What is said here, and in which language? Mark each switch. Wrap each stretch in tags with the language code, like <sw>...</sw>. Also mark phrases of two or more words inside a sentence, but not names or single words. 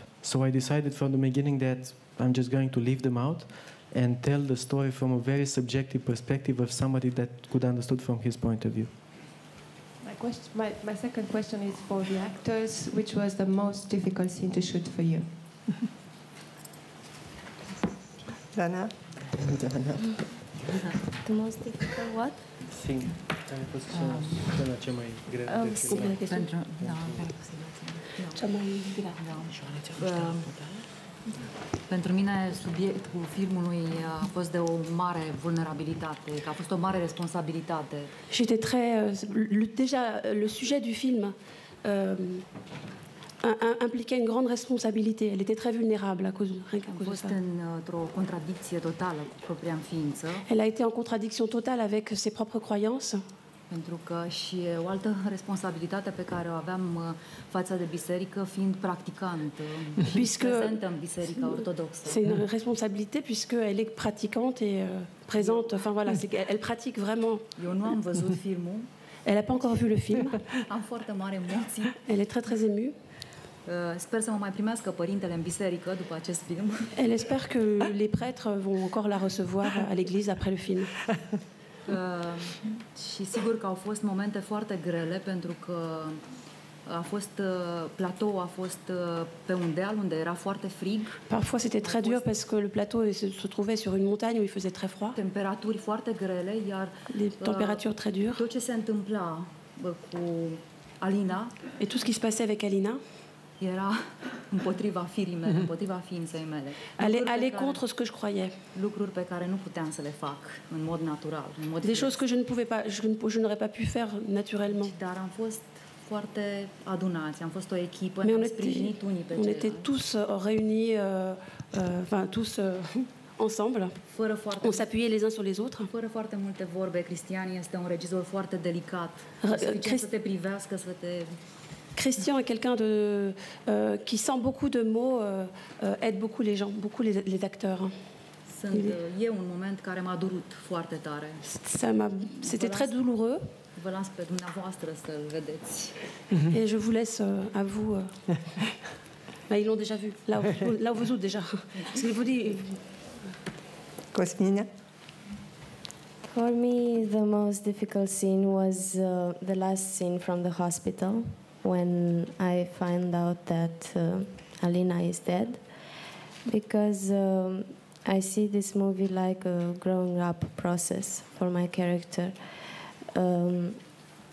<en>So I decided from the beginning that I'm just going to leave them out and tell the story from a very subjective perspective of somebody that could understood from his point of view. My second question is for the actors. Which was the most difficult scene to shoot for you? Dana? The most difficult what? Scene.</en> <ro>Care a fost scena cea mai grea de filmat? Cea mai grea. Pentru mine, subiectul filmului a fost de o mare vulnerabilitate, că a fost o mare responsabilitate.</ro> <fr>J'étais très... déjà, le sujet du film impliquait une grande responsabilité. Elle était très vulnérable à cause de ça.</fr> <ro>Am fost într-o contradicție totală cu propria ființă.</ro> <fr>Elle a été en contradiction totale avec ses propres croyances.</fr> <ro>Pentru că și o altă responsabilitate pe care o aveam față de biserică, fiind practicantă și prezentă în biserica ortodoxă.</ro> <fr>C'est une responsabilité puisqu'elle est pratiquante et présente. Enfin voilà, elle pratique vraiment.</fr> <ro>Eu nu am văzut filmul.</ro> <fr>Elle n'a pas encore vu le film.</fr> <ro>Am foarte mari emoții.</ro> <fr>Elle est très très émue.</fr> <ro>Sper să mă mai primească părintele în biserică după acest film.</ro> <fr>Elle espère que les prêtres vont encore la recevoir à l'église après le film.</fr> <ro>Și sigur că au fost momente foarte grele pentru că a fost platou a fost pe un deal unde era foarte frig.</ro> <fr>Parfois c'était très dur parce que le plateau se trouvait sur une montagne où il faisait très froid.</fr> <ro>Temperaturi foarte grele, iar</ro> <fr>des températures très dures.</fr> <ro>Tot ce se întâmpla cu Alina</ro> <fr>et tout ce qui se passait avec Alina</fr> <ro>era împotriva firii mele, împotriva ființei mele.</ro> <fr>Aller contre ce que je croyais.</fr> <ro>Lucruri pe care nu puteam să le fac în mod natural, în mod</ro> <fr>des choses que je ne pouvais pas, je n'aurais pas pu faire naturellement.</fr> <ro>Dar am fost foarte adunați, am fost o echipă, ne-am sprijinit unii pe ceilalți.</ro> <fr>On était tous réunis, enfin tous ensemble. On s'appuyait les uns sur les autres.</fr> <ro>Fără foarte multe vorbe, Cristian este un regizor foarte delicat. Suficient să te privească, să te...</ro> <fr>Christian est quelqu'un qui sent beaucoup de mots, aide beaucoup les gens, beaucoup les acteurs.</fr> <ro>E un moment care m-a durut foarte tare.</ro> <fr>C'était très douloureux.</fr> <ro>Vă las pe dumneavoastră să-l vedeți.</ro> <fr>Et je vous laisse à vous. Ils l'ont déjà vu. Là où vous êtes déjà. Parce que vous dites. Cosmina.</fr> <en>For me, the most difficult scene was the last scene from the hospital, when I find out that Alina is dead, because I see this movie like a growing up process for my character.</en>